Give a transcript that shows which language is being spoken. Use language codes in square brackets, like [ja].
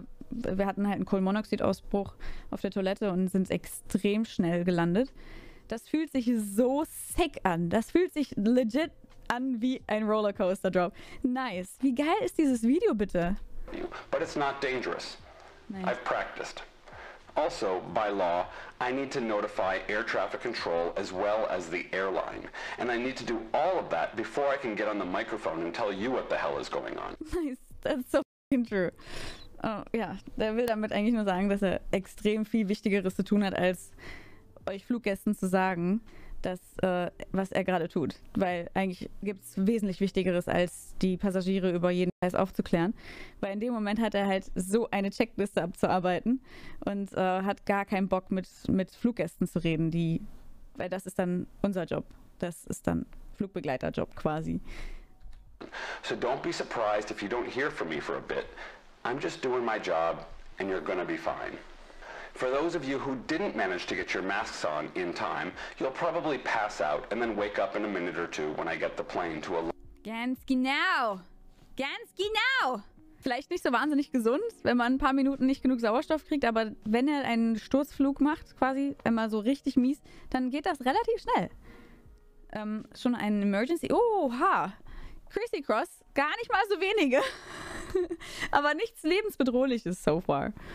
[de] wir hatten halt einen Kohlenmonoxidausbruch auf der Toilette und sind extrem schnell gelandet. Das fühlt sich so sick an. Das fühlt sich legit an wie ein Rollercoaster-Drop. Nice. Wie geil ist dieses Video bitte? [en] But it's not dangerous. Nice. I've practiced. Also, by law, I need to notify air traffic control as well as the airline. And I need to do all of that before I can get on the microphone and tell you what the hell is going on. Nice. That's so fucking true. [de] Oh, ja, der will damit eigentlich nur sagen, dass er extrem viel Wichtigeres zu tun hat, als euch Fluggästen zu sagen, dass, was er gerade tut. Weil eigentlich gibt es wesentlich Wichtigeres, als die Passagiere über jeden Scheiß aufzuklären. Weil in dem Moment hat er halt so eine Checkliste abzuarbeiten und hat gar keinen Bock, mit Fluggästen zu reden, weil das ist dann unser Job. Das ist dann Flugbegleiterjob quasi. [en] So don't be surprised if you don't hear from me for a bit. I'm just doing my job and you're gonna be fine. For those of you who didn't manage to get your masks on in time, you'll probably pass out and then wake up in a minute or two when I get the plane to a... [de] Ganz genau. Ganz genau. Vielleicht nicht so wahnsinnig gesund, wenn man ein paar Minuten nicht genug Sauerstoff kriegt, aber wenn er einen Sturzflug macht, quasi, einmal so richtig mies, dann geht das relativ schnell. Schon ein Emergency... Oha! Chrissy Cross, gar nicht mal so wenige. Aber nichts lebensbedrohliches [en] so far.